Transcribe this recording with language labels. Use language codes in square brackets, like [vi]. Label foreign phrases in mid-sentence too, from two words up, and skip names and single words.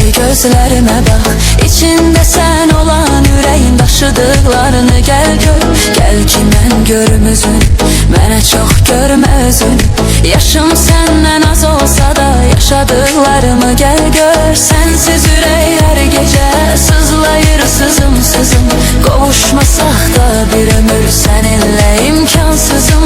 [tr] gözlerime bak. İçinde sen olan yüreğin daşıdıklarını gel gör. [az] Gel ki mən görüm özün, mənə çox görmə özün. Yaşım səndən az olsa da yaşadıklarımı gel gör. Sensiz ürək hər gecə sızlayır sızım sızım. Qovuşmasaq da bir ömür səninlə imkansızım.